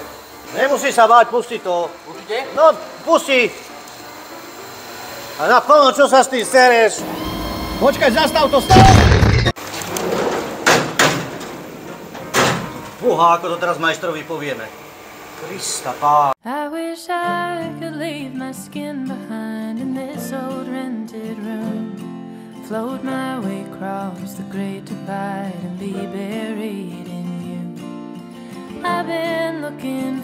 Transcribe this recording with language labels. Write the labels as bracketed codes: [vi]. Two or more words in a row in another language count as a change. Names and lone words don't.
[sk] Nemusí sa báť, pusti to. Určite? No, pusti. A naplno, čo sa s tým sereš? Počkaj, zastav to, stav! Fúha, ako to teraz majstrovi povieme. Krista pán. [en] I wish I could leave my skin behind in this old rented room. Float my way across the great divide and be buried in you. I've been looking